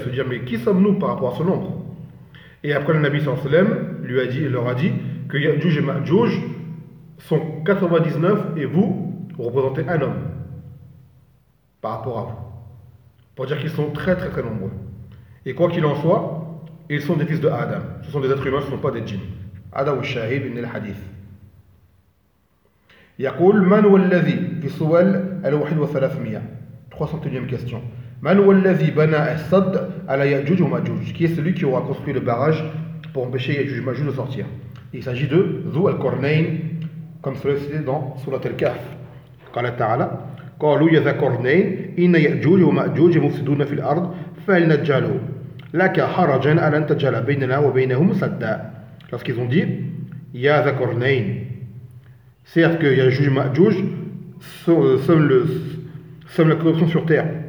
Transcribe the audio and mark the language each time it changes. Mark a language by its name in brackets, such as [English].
[French] Ils se dirent, mais qui sommes-nous par rapport à ce nombre? Et après, le Nabi sallallahu alayhi wa sallam lui a dit, leur a dit que Ya'juj et Ma'juj sont 99 et vous représentez un homme par rapport à vous. Pour dire qu'ils sont très très très nombreux. Et quoi qu'il en soit, ils sont des fils de Adam. Ce sont des êtres humains, ce ne sont pas des djinns. Adam al-Shahib ibn al-Hadith. [Arabic] يقول من هو الذي في سؤال الواحد وثلاثمية [French] 300e question [Arabic] من هو الذي بنى الصد على يأجوج وماجوج [French] qui est celui qui aura construit le barrage pour empêcher [Arabic] يأجوج وماجوج [French] de sortir. Il s'agit de ذو القرنين comme cela est cité dans سورة الكهف. [Arabic] قال تعالى قالوا يا ذا القرنين إن يأجوج وماجوج مفسدون في الأرض فلنجعله لك حرجا على أن تجعل بيننا وبينهم سدا. [French] Lorsqu'ils ont dit [Arabic] يا ذا القرنين, [French] certes que Ya'juj et Ma'juj sommes la corruption sur terre.